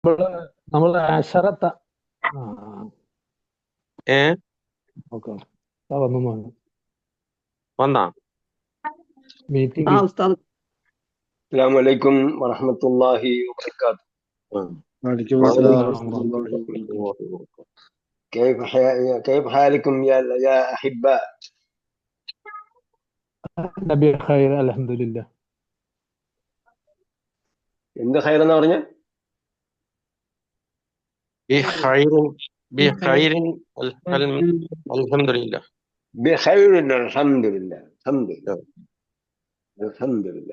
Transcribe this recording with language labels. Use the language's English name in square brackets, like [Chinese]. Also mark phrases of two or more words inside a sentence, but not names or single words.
[Malayalam] നമ്മള് നമ്മള് അശറത്ത ഏ ഓക്കെ വന്നു വന്നാ മീറ്റിംഗ് ഉസ്താദ് [Arabic] السلام عليكم ورحمة الله وبركاته. وعليكم وعليكم السلام السلام. ورحمة الله وبركاته. كيف حالكم يا أحباء؟ نبي خير الحمد لله. [Malayalam] എന്ത് ഖൈറെന്നാ പറഞ്ഞ? [Arabic] بخير بخير الحمد لله. بخير الحمد لله الحمد لله.